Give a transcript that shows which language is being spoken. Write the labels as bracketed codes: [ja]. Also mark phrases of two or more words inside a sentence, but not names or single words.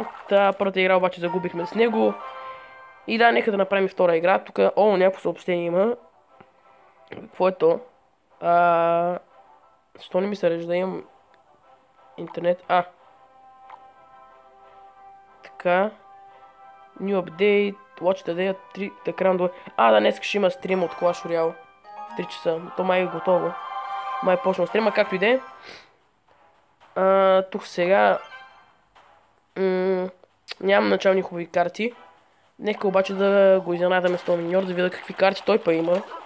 [bg] Първата игра обаче загубихме с него. И да, нека да направим втора игра. Тук, някакво съобщение има. Какво е то? Защо не ми се режда? Имам интернет. Така. [en] New update. Watch the day. [bg] Да, днес ще има стрим от Clash Royale. В 3 часа. То май е готово. Май е почнал стрима, както и де. Тук сега нямам начални хубави карти. Нека обаче да го изненадаме с този миньор, да видя какви карти той па има.